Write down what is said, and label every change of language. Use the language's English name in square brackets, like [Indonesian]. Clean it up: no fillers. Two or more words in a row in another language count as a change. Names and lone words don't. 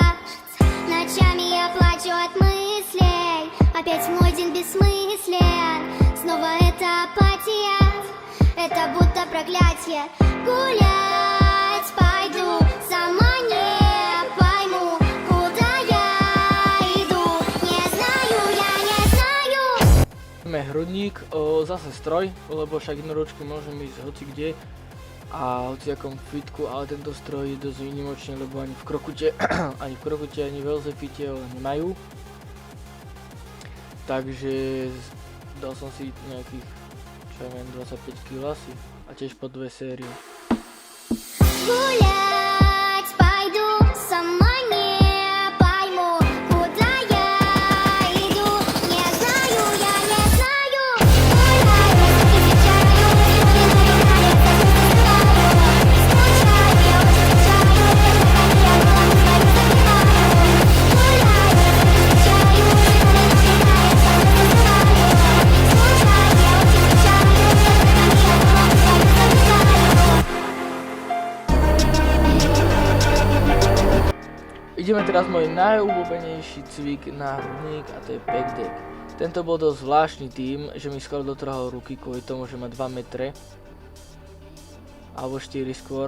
[Russian] Ночами я плачу от мыслей, опять мой день бессмыслен. Снова это апатия, это будто проклятие. Гулять пойду, сама не пойму, куда я иду. Не знаю, я не знаю. [Slovak] Máme hrudník, zase stroj, lebo však jednoručky môžeme ísť hoci kde a hociakom fitku, ale tento stroj je dosť výnimočný, lebo ani v Krokute, ani v LZ fite ho nemajú. Takže dal som si nejakých, čo ja viem, 25 kg asi a tiež po 2 série. [Russian] Гулять пойду, сама не пойму, куда я иду. Не знаю, я не знаю. Гуляю, встречаю, не набегаю, скучаю, я очень скучаю, как я голову свою забиваю. Гуляю, встречаю, не набегаю, скучаю, я очень скучаю, как я голову свою забиваю. [Slovak] Ideme teraz môj najobľúbenejší cvik na hrudník a to je [English] back deck. [Slovak] Tento bol dosť zvláštny tým, že mi skoro dotrhal ruky kvôli tomu, že má 2 metre alebo 4 skôr.